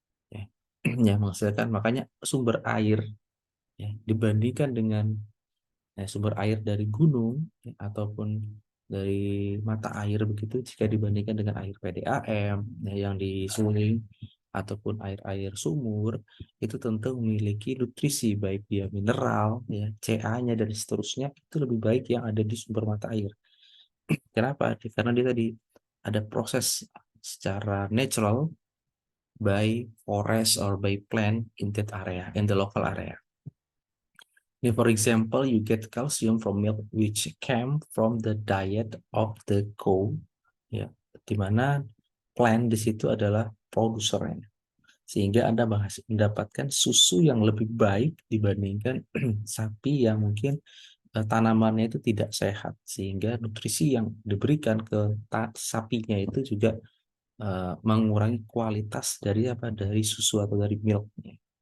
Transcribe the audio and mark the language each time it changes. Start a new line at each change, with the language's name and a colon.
Indonesian: Ya, yang menghasilkan makanya sumber air ya, dibandingkan dengan sumber air dari gunung ya, ataupun dari mata air begitu jika dibandingkan dengan air PDAM ya, yang di sungai ataupun air-air sumur itu tentu memiliki nutrisi baik dia mineral ya Ca-nya dan seterusnya itu lebih baik yang ada di sumber mata air. Kenapa? Karena dia tadi ada proses secara natural
English: by forest or by plant in that area, in the local area. For example, you get calcium from milk which came from the diet of the cow,
Indonesian: ya, di mana plant di situ adalah produsernya, sehingga Anda mendapatkan susu yang lebih baik dibandingkan sapi yang mungkin tanamannya itu tidak sehat, sehingga nutrisi yang diberikan ke sapinya itu juga mengurangi kualitas dari susu atau dari milknya.